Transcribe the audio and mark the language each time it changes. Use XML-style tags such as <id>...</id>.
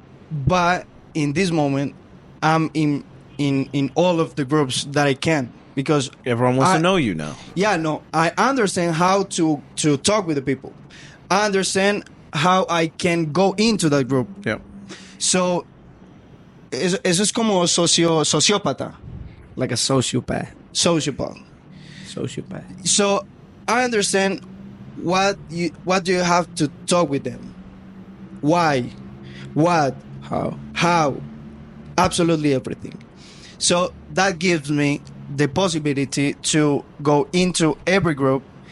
<en>But in this moment, I'm in all of the groups that I can, because Everyone wants to know you now. yeah, no, I understand how to talk with the people. I understand how I can go into that group. Yep.</en> <es>So, eso es como sociópata.</es> <en>Like a sociopath. Sociopath. Sociopath. So, I understand what do you have to talk with them. Why? What? How? Absolutely everything. So, that gives me the possibility to go into every group.</en>